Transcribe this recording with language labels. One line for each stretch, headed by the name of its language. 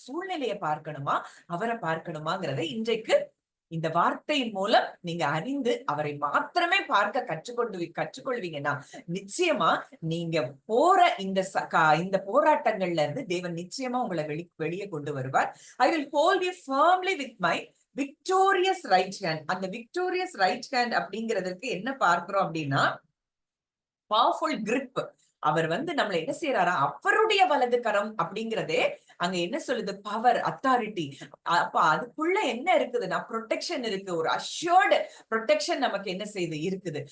Tamil: சூழ்நிலையை பார்க்கணுமா, அவரை பார்க்கணுமாங்கிறத இன்றைக்கு இந்த வார்த்தையின் மூலம் நீங்க அறிந்து அவரை மாத்திரமே பார்க்க கற்றுக்கொள்வீங்கன்னா நிச்சயமா நீங்க போற இந்த போராட்டங்கள்ல இருந்து தேவன் நிச்சயமா உங்களை வெளியே கொண்டு வருவார்.
English: I will hold you firmly with my victorious right hand.
Tamil: அந்த
English: victorious right hand
Tamil: அப்படிங்கிறதுக்கு என்ன பார்க்கிறோம் அப்படின்னா பவர்ஃபுல் grip. அவர் நம்மளை என்ன செய்யறாரா? அவருடைய வலது கரம் அப்படிங்கிறதே அங்க என்ன சொல்லுது? Power, authority. அப்ப அதுக்குள்ள என்ன இருக்குதுன்னா ப்ரொடெக்ஷன் இருக்கு, ஒரு அஷ்யூர்டு ப்ரொடெக்ஷன் நமக்கு என்ன செய்யுது இருக்குது.